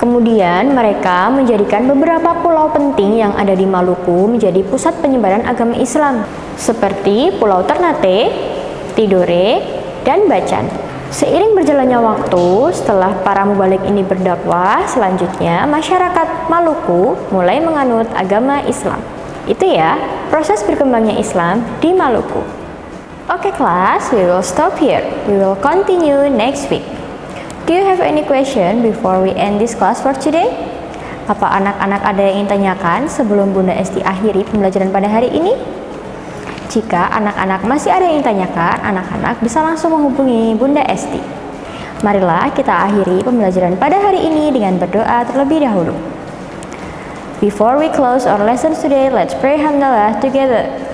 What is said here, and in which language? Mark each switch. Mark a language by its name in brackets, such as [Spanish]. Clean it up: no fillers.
[Indonesian] Kemudian mereka menjadikan beberapa pulau penting yang ada di Maluku menjadi pusat penyebaran agama Islam, seperti Pulau Ternate, Tidore, dan Bacan. Seiring berjalannya waktu, setelah para mubalik ini berdakwah, selanjutnya masyarakat Maluku mulai menganut agama Islam. Itu ya, proses berkembangnya Islam di Maluku. [English] Okay class, we will stop here. We will continue next week. Do you have any question before we end this class for today? [Indonesian] Apa anak-anak ada yang ingin tanyakan sebelum Bunda Esti akhiri pembelajaran pada hari ini? Jika anak-anak masih ada yang ingin tanyakan, anak-anak bisa langsung menghubungi Bunda Esti. Marilah kita akhiri pembelajaran pada hari ini dengan berdoa terlebih dahulu. [English] Before we close our lesson today, let's pray hamdalah together.